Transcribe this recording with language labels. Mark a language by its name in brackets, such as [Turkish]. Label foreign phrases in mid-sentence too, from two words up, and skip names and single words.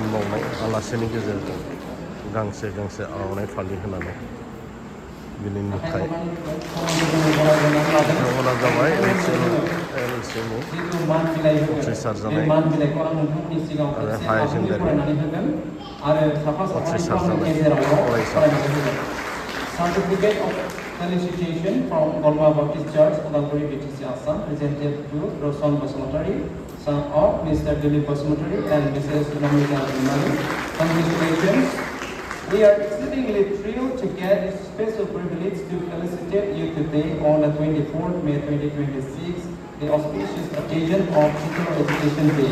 [Bodo] बावनाय आलासिनि गेजेरजों गांसे गांसे आर'नाइ फालि होनानै बिनि नुथाय बिथांमोना जाबाय LCनि उथ्रिसार जानाय आरो [English] higher secondary [Bodo] उथ्रिसार जानाय फरायसाफोर [English] Felicitation from Golma Baptist Church, Udalguri BTC Assam, presented to Rosan Basmatari, son of Mr. Dilip Basmatari and Mrs. Namita Imani. Congratulations. We are exceedingly thrilled to get this special privilege to felicitate you today on the 24th May 2026, the auspicious occasion of Teacher Education Day.